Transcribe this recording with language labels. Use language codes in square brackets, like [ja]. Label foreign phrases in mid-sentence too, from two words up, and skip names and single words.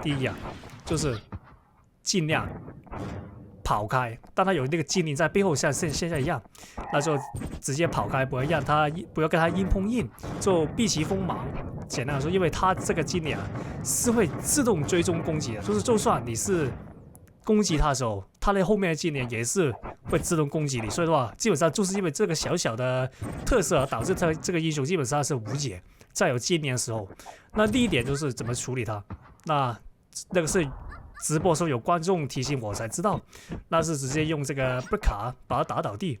[zh] 第一就是盡量跑開，當他有那個精靈在背後像現在一樣，那就直接跑開，不要跟他硬碰硬，就避其鋒芒。簡單來說，因為他這個精靈是會自動追蹤攻擊的，就是就算你是攻擊他的時候，他的後面的精靈也是會自動攻擊你。所以的話，基本上就是因為這個小的特色導致他這個英雄基本上是無解，在有精靈的時候。那第一點就是怎麼處理他，那個是直播的時候有觀眾提醒我才知道，那是直接用這個 Breaker 把他打倒地。